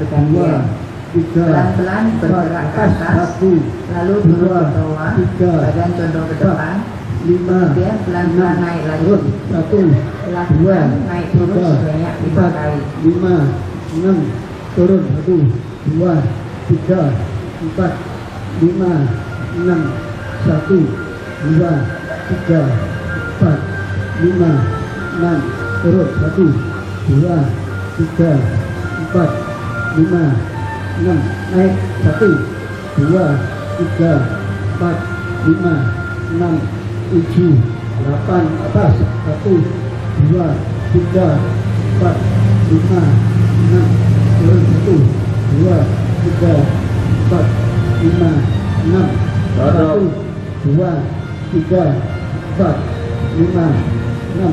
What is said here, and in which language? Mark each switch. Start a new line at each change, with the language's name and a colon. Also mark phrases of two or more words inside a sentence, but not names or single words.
Indonesian: bergantian. tiga, Pelan-pelan bergerak ke empat, atas, satu, lalu turun dua, ke bawah, tiga, badan condong ke depan, lima, kemudian pelan-pelan enam, naik lagi. turun, satu, Lakukan naik turun tiga, sebanyak 5 empat, kali. lima, enam, turun, satu, dua, tiga, empat, lima, enam, satu, dua, tiga, empat, lima, enam, turun, satu, dua, tiga, empat, lima, enam, naik, satu, dua, tiga, empat, lima, enam, tujuh, delapan, atas, satu, dua, tiga, empat, lima, enam, turun, satu, dua, tiga, empat, lima, enam, satu, dua, tiga, empat, lima, enam,